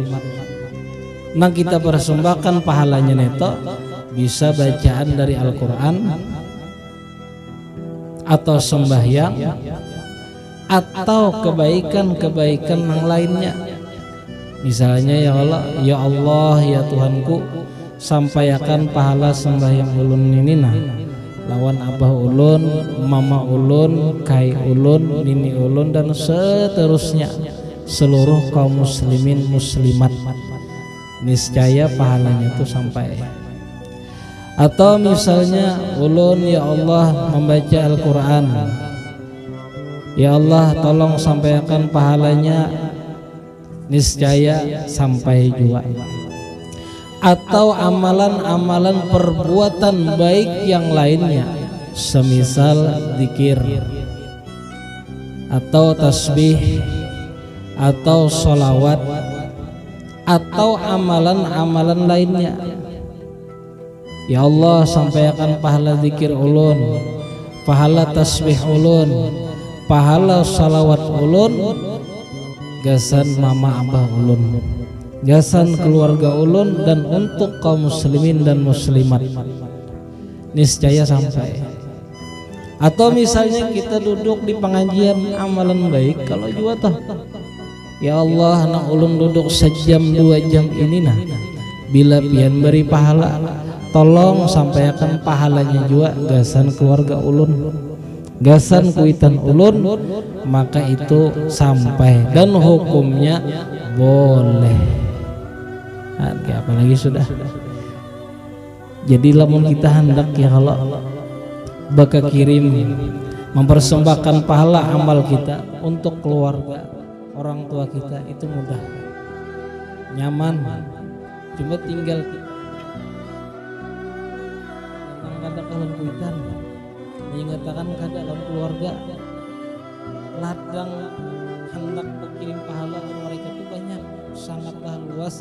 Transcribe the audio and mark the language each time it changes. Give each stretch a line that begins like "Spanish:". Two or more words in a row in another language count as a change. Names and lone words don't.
Indonesian: Nah, kita persembahkan pahalanya neto bisa bacaan dari Al-Quran atau sembahyang atau kebaikan-kebaikan yang lainnya. Misalnya,
Banjar: ya Allah ya Tuhanku, sampaikan pahala sembahyang ulun ini nah lawan abah ulun, mama ulun, kai ulun, nini ulun,
Indonesian: dan seterusnya seluruh kaum muslimin muslimat, niscaya pahalanya itu sampai. Atau misalnya ulun ya Allah membaca Al-Quran, ya Allah tolong sampaikan pahalanya, niscaya sampai juga. Atau amalan-amalan perbuatan baik yang lainnya, semisal zikir atau tasbih atau sholawat atau amalan-amalan lainnya.
Banjar: Ya Allah sampaikan pahala zikir ulun, pahala tasbih ulun, pahala sholawat ulun, gasan mama abah ulun, gasan keluarga ulun,
Indonesian: dan untuk kaum muslimin dan muslimat, niscaya sampai.
Banjar: Atau misalnya kita duduk di pengajian amalan baik, kalau juga toh ya Allah nak ulun duduk sejam 2 jam ini nah, bila pian beri pahala, tolong sampaikan pahalanya juga gasan keluarga ulun, gasan kuitan ulun, maka itu sampai dan hukumnya boleh.
Indonesian: Apalagi sudah.
Banjar: Jadi lamun kita hendak ya kalau bakal kirim mempersembahkan pahala amal kita untuk keluarga orang tua kita, itu mudah, nyaman, cuma tinggal kadang kalau kuitan diingatkan kada dalam keluarga ladang hendak berkirim pahala ke mereka itu banyak, sangatlah luas.